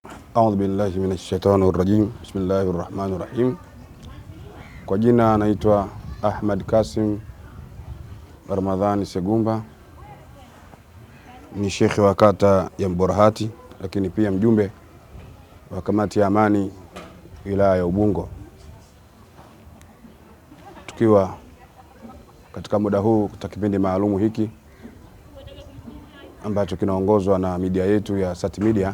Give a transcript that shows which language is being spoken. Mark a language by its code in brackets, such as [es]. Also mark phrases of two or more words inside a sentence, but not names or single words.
[ar] أعوذ بالله من الشيطان الرجيم. بسم الله الرحمن الرحيم. [sw] Kwa jina naitwa Ahmad Kasim Ramadhani Segumba, ni shekhi wa kata ya Mburahati, lakini pia mjumbe wa kamati ya amani wilaya ya Ubungo. Tukiwa katika muda huu katika kipindi maalumu hiki ambacho kinaongozwa na media yetu ya Sat Media.